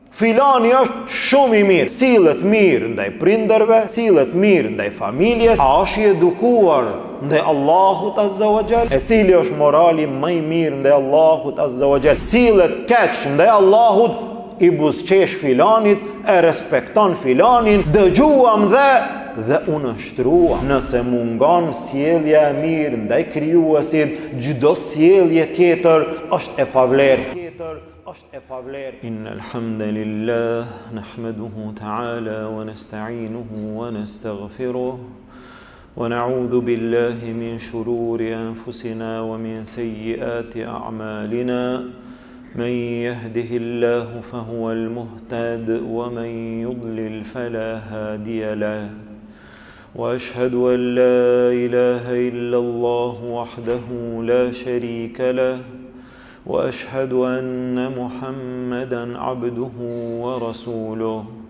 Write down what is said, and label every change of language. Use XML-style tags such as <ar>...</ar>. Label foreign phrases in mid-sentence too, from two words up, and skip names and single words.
<sq>Filani është shumë i mirë, sillet mirë ndaj prindërve, sillet mirë ndaj familjes, a është i edukuar ndaj Allahut</sq> <ar>عز وجل,</ar> <sq>e cili është morali më i mirë ndaj Allahut</sq> <ar>عز وجل,</ar> <sq>sillet keq ndaj Allahut, i buzqesh filanit, e respekton filanin, dëgjuam dhe unë nështrua. Nëse mungon sjellja e mirë ndaj krijuesit, çdo sjellje tjetër është e pavlerë.</sq> <ar>إن الحمد لله نحمده تعالى ونستعينه ونستغفره ونعوذ بالله من شرور أنفسنا ومن سيئات أعمالنا. من يهده الله فهو المهتد ومن يضلل فلا هادي له وأشهد أن لا إله إلا الله وحده لا شريك له وأشهد أن محمدا عبده ورسوله</ar>